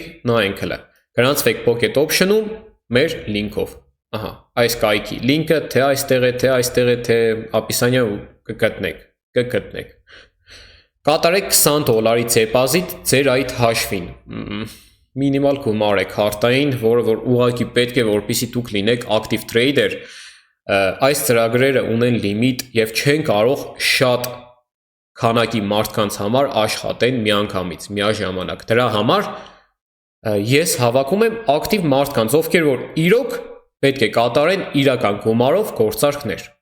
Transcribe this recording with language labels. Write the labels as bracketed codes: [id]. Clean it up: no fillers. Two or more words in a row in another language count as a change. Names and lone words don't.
[hy] նայենք հլը, գրանցվեք Pocket Option-ում մեր լինքով, ահա, այս կայքի լինքը թե այստեղ է, թե այստեղ է, թե ապիսանյա կգտնեք, կատարեք $20 դեպոզիտ ձեր այդ հաշվին, մինիմալ գումար է քարտային, որը որ ուղղակի պետք է, որպեսզի դուք լինեք [en] active trader, [hy] այս ծրագրերը ունեն լիմիտ եւ չեն կարող շատ քանակի մարդկանց համար աշխատեն միանգամից, միաժամանակ, դրա համար ես հավաքում եմ ակտիվ մարդկանց, ովքեր որ իրոք պետք է կատարեն իրական գումարով գործարքներ։